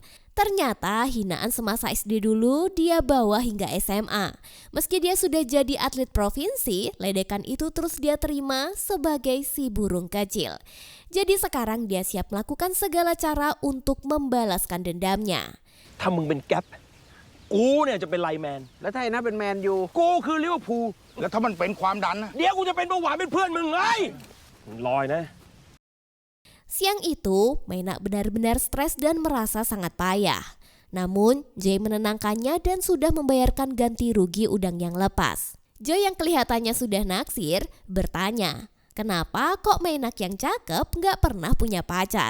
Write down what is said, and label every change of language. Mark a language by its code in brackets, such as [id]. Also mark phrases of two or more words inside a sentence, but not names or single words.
[id] Ternyata hinaan semasa SD dulu dia bawa hingga SMA. Meski dia sudah jadi atlet provinsi, ledekan itu terus dia terima sebagai si burung kecil. Jadi sekarang dia siap melakukan segala cara untuk membalaskan dendamnya. [th] ถ้ามึงเป็นแก๊ปกูเนี่ยจะเป็นไลน์แมน แล้วถ้าไอ้นั่นเป็นแมนยู กูคือลิเวอร์พูล แล้วถ้ามันเป็นความดันนะ เดี๋ยวกูจะเป็นเบาหวานเป็นเพื่อนมึงไงลอยนะ [id] Siang itu, Meina benar-benar stres dan merasa sangat payah. Namun, Joy menenangkannya dan sudah membayarkan ganti rugi udang yang lepas. Joy yang kelihatannya sudah naksir, bertanya, kenapa kok Meina yang cakep nggak pernah punya pacar?